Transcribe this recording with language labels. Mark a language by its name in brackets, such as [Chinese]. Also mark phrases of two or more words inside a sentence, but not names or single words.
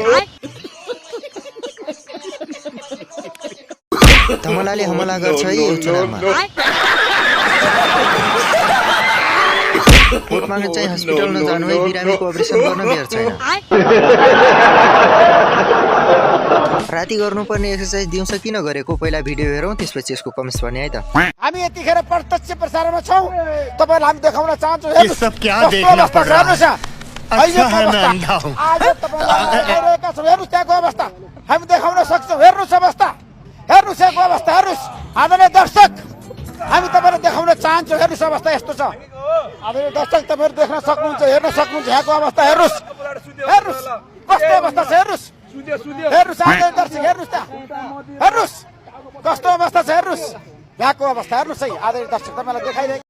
[Nepali] धमलाले हमला गर्छ है यो चुनावमा भोट माग्न चाहिँ हस्पिटल नजानु है बिरामीको अपरेसन गर्न बेर छैन राति गर्नुपर्ने एक्सर्साइज दिउँसो किन गरेको पहिला भिडियो हेरौँ त्यसपछि यसको कमेन्ट्स पढ्ने है त। हामी यतिखेर प्रत्यक्ष प्रसारणमा छौँ, तपाईँलाई हामी देखाउन चाहन्छौँ। [Hindi] ये सब क्या देखना पड़ रहा है? अच्छा है मैं अंधा हूँ। [Nepali] आज तपाईँलाई छौँ, हेर्नुहोस् त्यहाँको अवस्था हामी देखाउन सक्छौँ। हेर्नुहोस् अवस्था, हेर्नुहोस् यहाँको अवस्था, हेर्नुहोस् आदरणीय दर्शक, हामी तपाईँलाई देखाउन चाहन्छौँ। हेर्नुहोस् अवस्था यस्तो छ। आदरणीय दर्शक तपाईँहरू देख्न सक्नुहुन्छ, हेर्न सक्नुहुन्छ यहाँको अवस्था। हेर्नुहोस्, हेर्नुहोस् कस्तो अवस्था छ, हेर्नुहोस्, हेर्नुहोस् आदरणीय दर्शक, हेर्नुहोस् त्यहाँ, हेर्नुहोस् कस्तो अवस्था छ, हेर्नुहोस् यहाँको अवस्था, हेर्नुहोस् है आदरणीय दर्शक, तपाईँलाई देखाइरहेको।